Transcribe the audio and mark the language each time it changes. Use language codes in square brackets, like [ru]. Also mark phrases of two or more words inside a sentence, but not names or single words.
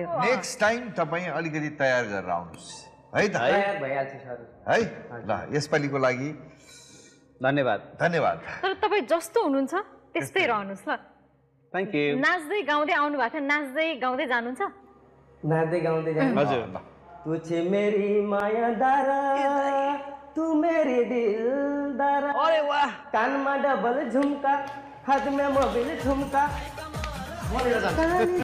[en] next time [ne] तपाईँ अलिकति तयार गरेर आउनुहोस् है त तयार भइहाल्छ सर है ल यसपालिको लागि धन्यवाद तर तपाईँ जस्तो हुनुहुन्छ त्यस्तै रहनुहोस् ल [en] thank you [ne] नाच्दै गाउँदै आउनु भएको थियो नाच्दै गाउँदै जानुहुन्छ नाच्दै गाउँदै जानु हजुर [hi] तू छे मेरी माया दारा तू मेरी दिलदारा अरे वाह [ne] कानमा डबल झुमका [hi] हाथ में मोबिल झुमका